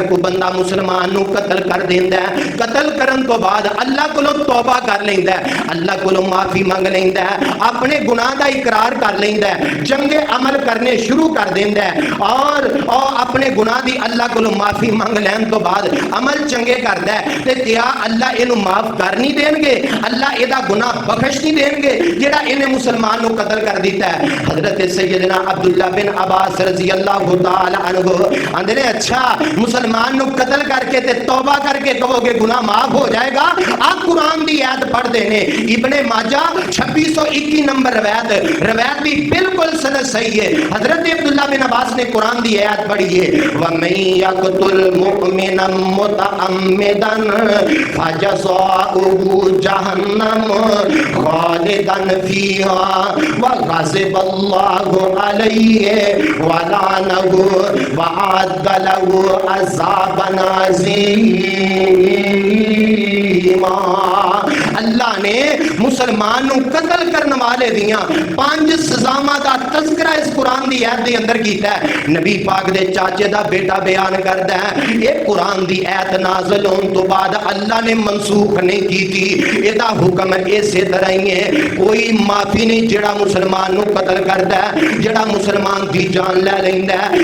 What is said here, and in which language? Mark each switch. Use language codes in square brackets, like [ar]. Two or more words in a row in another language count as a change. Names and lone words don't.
[pa] کوئی بندہ مسلمان نو قتل کر دیندا ہے, قتل کرن تو بعد اللہ کولوں توبہ کر لیندا ہے, اللہ کولوں معافی مانگ لیندا ہے, اپنے گناہ دا اقرار کر لیندا ہے, چنگے عمل کرنے شروع کر دیندا ہے, اور اپنے گناہ دی اللہ کولوں معافی مانگ لین تو بعد عمل چنگے کردا ہے, تے کیا اللہ اینو معاف کر نہیں دین گے, اللہ ایدا گناہ بخش نہیں دین گے جڑا اینے مسلمان نو قتل کر دیتا ہے؟ حضرت سیدنا عبداللہ بن عباس [ar] رضی اللہ تعالی عنہ [pa] آندے نے اچھا مسلمان نو قتل کر کے تے توبہ کر کے کہو گے گناہ معاف ہو جائے گا. آپ قرآن دی آیت پڑھ دینے, ابن ماجہ 2621 نمبر روایت بھی بالکل سند صحیح ہے. حضرت عبداللہ بن عباس نے قرآن دی آیت پڑھی ہے, [ar] وَمَن يَقْتُلْ مُؤْمِنًا مُتَعَمِّدًا فَجَزَاؤُهُ جَهَنَّمُ خَالِدًا فِيهَا وَغَضِبَ اللَّهُ عَلَيْهِ وَلَعَنَهُ وَأَعَدَّ لَهُ عَذَابًا عَظِيمًا. [pa] اللہ نے مسلمان نو قتل کرنے والے دیاں 5 سزاواں دا تذکرہ اس قرآن دی آیت دے اندر کیتا ہے. نبی پاک دے چاچے دا بیٹا بیان کردا ہے, یہ قرآن دی آیت نازل ہون تو بعد اللہ نے منسوخ نہیں کیتی, ایدا حکم اسی طرح ہی ہے. کوئی معافی نہیں جڑا مسلمان نو قتل کردا ہے, جڑا مسلمان دی جان لے لیندا ہے.